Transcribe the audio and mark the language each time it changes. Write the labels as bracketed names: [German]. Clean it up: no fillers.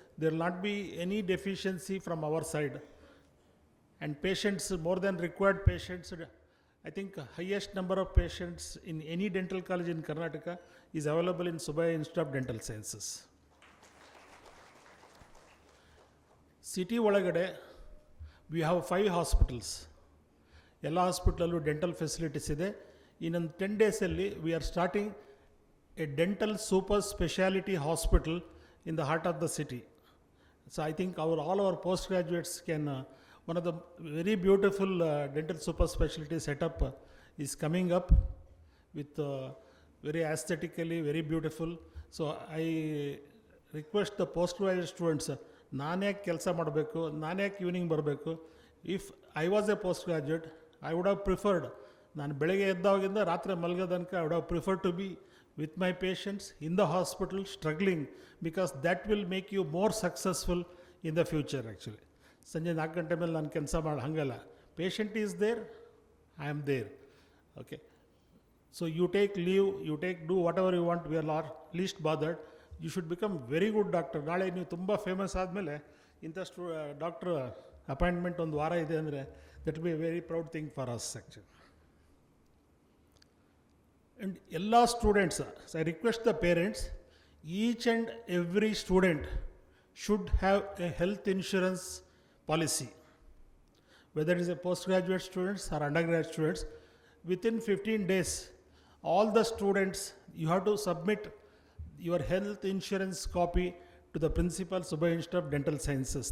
[English] There will not be any deficiency from our side. And patients, more than required patients, I think highest number of patients in any dental college in Karnataka is available in Subbaiah Institute of Dental Sciences. City ಒಳಗಡೆ we have 5 hospitals. [Kannada] ಎಲ್ಲ ಹಾಸ್ಪಿಟಲಲ್ಲೂ dental facilities ಇದೆ. ಇನ್ನೊಂದು 10 ಡೇಸಲ್ಲಿ [English] we are starting a dental super speciality hospital in the heart of the city. So I think all our postgraduates can, one of the very beautiful dental super specialty setup is coming up with very aesthetically, very beautiful. So I request the postgraduate students, [Kannada] ನಾನು ಯಾಕೆ ಕೆಲಸ ಮಾಡಬೇಕು, ನಾನು ಯಾಕೆ evening ಬರಬೇಕು? [English] if I was a postgraduate, I would have preferred, [Kannada] ನಾನು ಬೆಳಗ್ಗೆ ಎದ್ದಾಗಿಂದ ರಾತ್ರಿ ಮಲಗೋ ತನಕ [English] I would have preferred to be with my patients in the hospital struggling, because that will make you more successful in the future actually. [Kannada] ಸಂಜೆ 4 ಗಂಟೆ ಮೇಲೆ ನಾನು ಕೆಲಸ ಮಾಡಿ ಹಂಗಲ್ಲ. [English] Patient is there, I am there. Okay, so you take leave, you take do whatever you want, we are not least bothered. You should become very good doctor. [Kannada] ನಾಳೆ ನೀವು ತುಂಬ ಫೇಮಸ್ ಆದಮೇಲೆ ಇಂಥಷ್ಟು ಡಾಕ್ಟ್ರ್ ಅಪಾಯಿಂಟ್ಮೆಂಟ್ ಒಂದು ವಾರ ಇದೆ ಅಂದರೆ [English] That will be a very proud thing for us actually. And all students, I request the parents, each and every student should have a health insurance policy, whether it is a postgraduate students or undergraduate students. Within 15 days, all the students, you have to submit your health insurance copy to the principal, Subbaiah Institute of Dental Sciences.